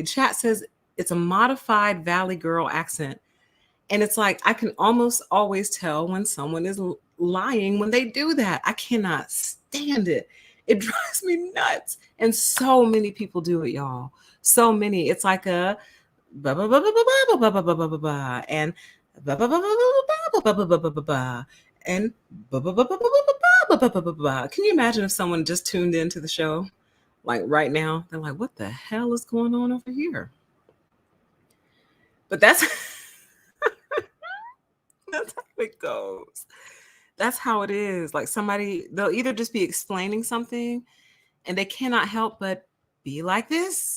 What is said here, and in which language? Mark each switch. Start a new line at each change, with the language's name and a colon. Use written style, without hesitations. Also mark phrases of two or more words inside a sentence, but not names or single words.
English: Chat says it's a modified Valley girl accent. And it's like I can almost always tell when someone is lying when they do that. I cannot stand it. It drives me nuts. And so many people do it, y'all. So many. It's like a ba ba ba ba ba ba ba ba ba ba ba ba and ba ba ba ba ba ba ba ba ba ba ba and ba ba ba ba ba ba ba ba ba ba ba. Can you imagine if someone just tuned into the show like right now? They're like, "What the hell is going on over here?" But that's that's how it goes. That's how it is. Like somebody, they'll either just be explaining something and they cannot help but be like this.